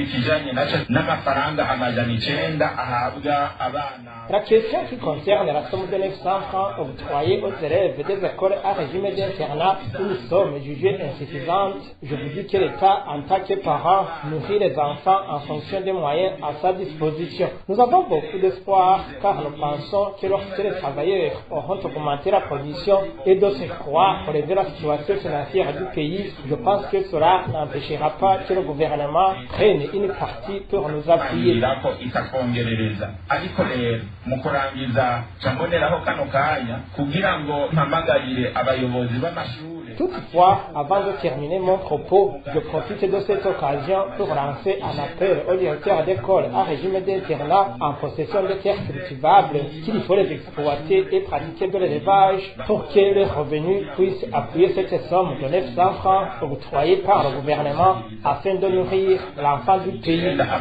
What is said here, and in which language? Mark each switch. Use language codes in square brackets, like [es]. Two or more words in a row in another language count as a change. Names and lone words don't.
[fr] La question qui concerne la somme de 900 francs octroyée aux élèves des écoles à régime d'internat, une somme jugée insuffisante, je vous dis que l'État, en tant que parent, nourrit les enfants en fonction des moyens à sa disposition. Nous avons beaucoup d'espoir car nous pensons que lorsque les travailleurs auront augmenté la production et de ce croire pour relever la situation financière du pays, je pense que cela n'empêchera pas que le gouvernement prenne une partie pour nous appuyer. [rw] mu kurangiza cyamboneraho kano kanya kugira ngo mpamagarire abayobozi b'amashuri [fr] Toutefois, avant de terminer mon propos, je profite de cette occasion pour lancer un appel aux directeurs d'école à régime d'internat en possession de terres cultivables qu'il faut les exploiter et pratiquer de l'élevage pour que les revenus puissent appuyer cette somme de 900 francs octroyée par le gouvernement afin de nourrir l'enfant du pays.